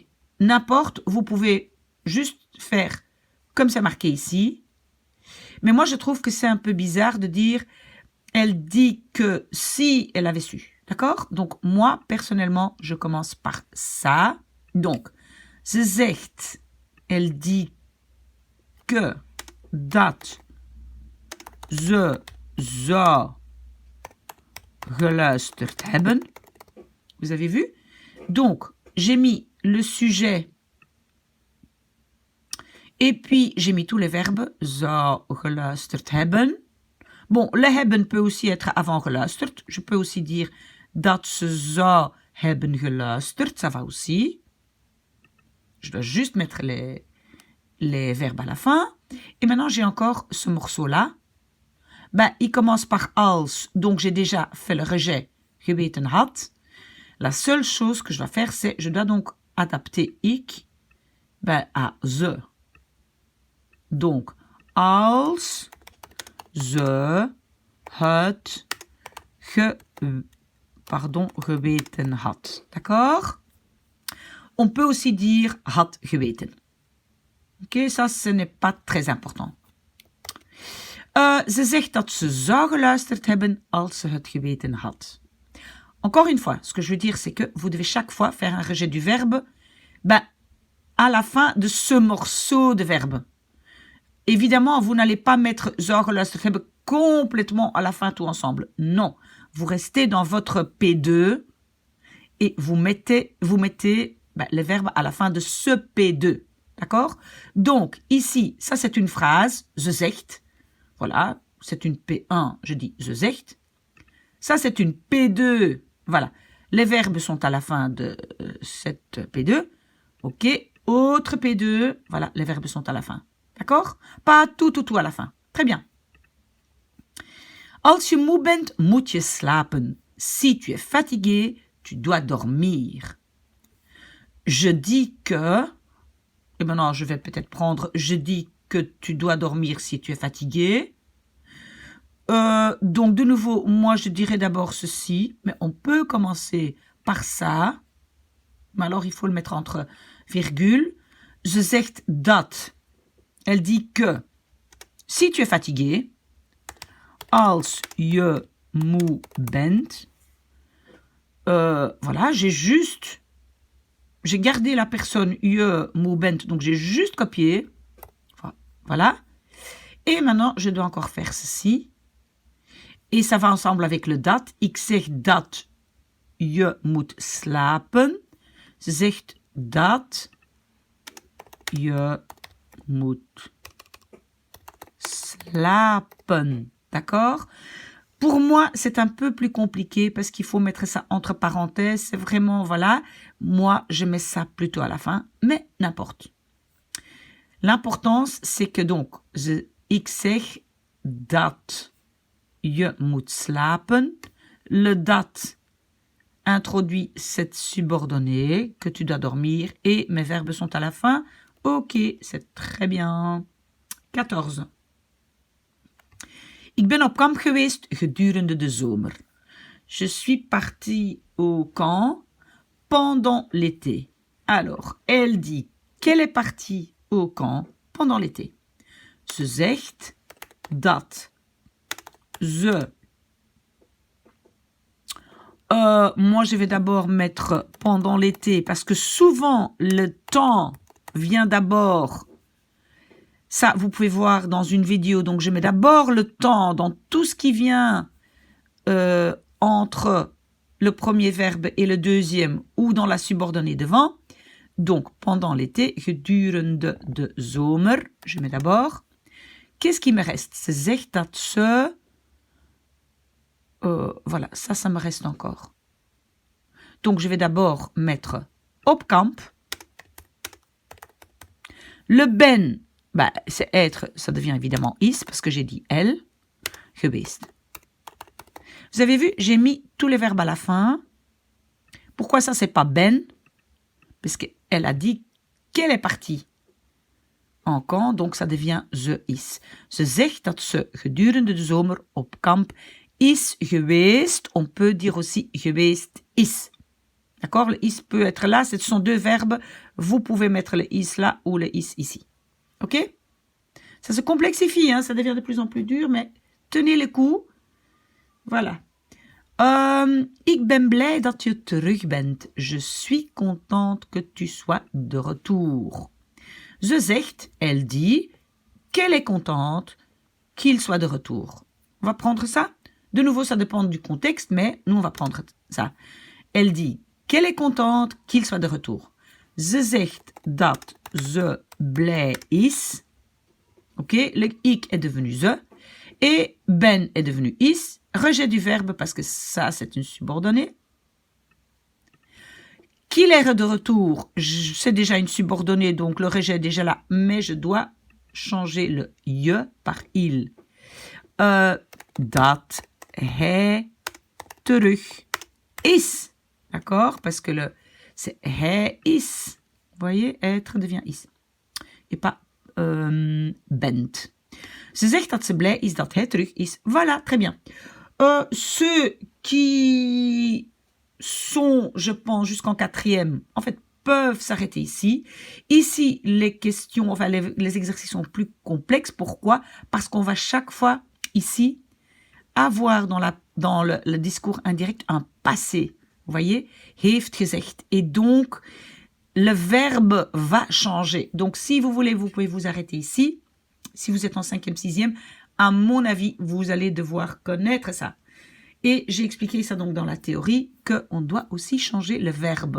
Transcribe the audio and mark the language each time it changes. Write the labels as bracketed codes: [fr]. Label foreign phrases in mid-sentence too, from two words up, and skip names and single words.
[fr] N'importe, vous pouvez juste faire comme c'est marqué ici. Mais moi, je trouve que c'est un peu bizarre de dire, elle dit que si elle avait su. D'accord? Donc, moi, personnellement, je commence par ça. Donc, [nl] ze zegt, [fr] elle dit que [nl] dat ze zou geluisterd hebben. [fr] Vous avez vu? Donc, j'ai mis le sujet et puis j'ai mis tous les verbes. [nl] Zou geluisterd hebben. [fr] Bon, le hebben peut aussi être avant geluisterd. Je peux aussi dire [nl] dat ze zou hebben geluisterd. [fr] Ça va aussi. Je dois juste mettre les verbes à la fin. Et maintenant, j'ai encore ce morceau-là. Il commence par als. Donc, j'ai déjà fait le rejet. [nl] Geweten had. [fr] La seule chose que je dois faire, c'est je dois donc adapter ik à ze. [nl] Donc, als ze het geweten had. [fr] D'accord? On peut aussi dire [nl] had geweten. [fr] Ok, ça, ce n'est pas très important. [nl] Ze zegt dat ze zou geluisterd hebben als ze het geweten had. [fr] Encore une fois, ce que je veux dire, c'est que vous devez chaque fois faire un rejet du verbe à la fin de ce morceau de verbe. Évidemment, vous n'allez pas mettre [nl] zou geluisterd hebben [fr] complètement à la fin tout ensemble. Non, vous restez dans votre P2 et vous mettez les verbes à la fin de ce P2. D'accord? Donc, ici, ça c'est une phrase, [nl] ze zegt. [fr] Voilà, c'est une P1, je dis [nl] ze zegt. [fr] Ça c'est une P2, voilà. Les verbes sont à la fin de cette P2. OK. Autre P2. Voilà, les verbes sont à la fin. D'accord? Pas tout à la fin. Très bien. [nl] Als je moe bent, moet je slapen. [fr] Si tu es fatigué, tu dois dormir. Je dis que... Et maintenant, je vais peut-être prendre... Je dis que tu dois dormir si tu es fatigué. Donc, de nouveau, moi, je dirais d'abord ceci. Mais on peut commencer par ça. Mais alors, il faut le mettre entre virgules. [nl] Ze zegt dat. [fr] Elle dit que si tu es fatigué... [nl] Als je moe bent. [fr] Voilà, j'ai gardé la personne [nl] je moe bent, [fr] donc j'ai juste copié. Voilà. Et maintenant, je dois encore faire ceci. Et ça va ensemble avec le dat. [nl] Ik zeg dat je moet slapen. Ze zegt dat je moet slapen. [fr] D'accord? Pour moi, c'est un peu plus compliqué parce qu'il faut mettre ça entre parenthèses. C'est vraiment, voilà. Moi, je mets ça plutôt à la fin, mais n'importe. L'importance, c'est que donc, [nl] ik zeg dat je moet slapen. [fr] Le dat introduit cette subordonnée, que tu dois dormir, et mes verbes sont à la fin. Ok, c'est très bien. 14. [nl] Ik ben op kamp geweest gedurende de zomer. [fr] Je suis partie au camp pendant l'été. Alors, elle dit qu'elle est partie au camp pendant l'été. [nl] Ze zegt dat ze... [fr] moi, je vais d'abord mettre pendant l'été parce que souvent, le temps vient d'abord... Ça, vous pouvez voir dans une vidéo. Donc, je mets d'abord le temps dans tout ce qui vient entre le premier verbe et le deuxième ou dans la subordonnée devant. Donc, pendant l'été, [nl] gedurende de zomer. [fr] Je mets d'abord. Qu'est-ce qui me reste? [nl] Ze zegt dat ze... [fr] voilà, ça me reste encore. Donc, je vais d'abord mettre [nl] op kamp. [fr] Le ben... Bah, c'est être, ça devient évidemment is, parce que j'ai dit elle, geweest. Vous avez vu, j'ai mis tous les verbes à la fin. Pourquoi ça, c'est pas ben? Parce qu'elle a dit qu'elle est partie en camp, donc ça devient [nl] ze is. Ze zegt dat ze gedurende de zomer op kamp is geweest. [fr] On peut dire aussi [nl] geweest is. [fr] D'accord? Le is peut être là, ce sont deux verbes. Vous pouvez mettre le is là ou le is ici. Ok? Ça se complexifie, hein? Ça devient de plus en plus dur, mais tenez le coup. Voilà. [nl] Ik ben blij dat je terug bent. [fr] Je suis contente que tu sois de retour. [nl] Ze zegt, [fr] elle dit, qu'elle est contente qu'il soit de retour. On va prendre ça. De nouveau, ça dépend du contexte, mais nous, on va prendre ça. Elle dit qu'elle est contente qu'il soit de retour. [nl] Ze zegt dat ze blij is. [fr] Ok, le ik est devenu ze. Et ben est devenu is. Rejet du verbe parce que ça, c'est une subordonnée. Qu'il est de retour, c'est déjà une subordonnée, donc le rejet est déjà là. Mais je dois changer le je par il. [nl] Dat hij terug is. [fr] D'accord? Parce que c'est [nl] hij is. [fr] Vous voyez, être devient is. Et pas bent. [nl] Ze zegt dat ze blij is dat hij terug is. [fr] Voilà, très bien. Ceux qui sont, je pense, jusqu'en quatrième, en fait, peuvent s'arrêter ici. Ici, les questions, enfin, les exercices sont plus complexes. Pourquoi? Parce qu'on va chaque fois, ici, avoir dans le discours indirect un passé. Vous voyez? [nl] Heeft gezegd. [fr] Et donc, le verbe va changer. Donc, si vous voulez, vous pouvez vous arrêter ici. Si vous êtes en 5e, 6e, à mon avis, vous allez devoir connaître ça. Et j'ai expliqué ça donc dans la théorie, qu'on doit aussi changer le verbe.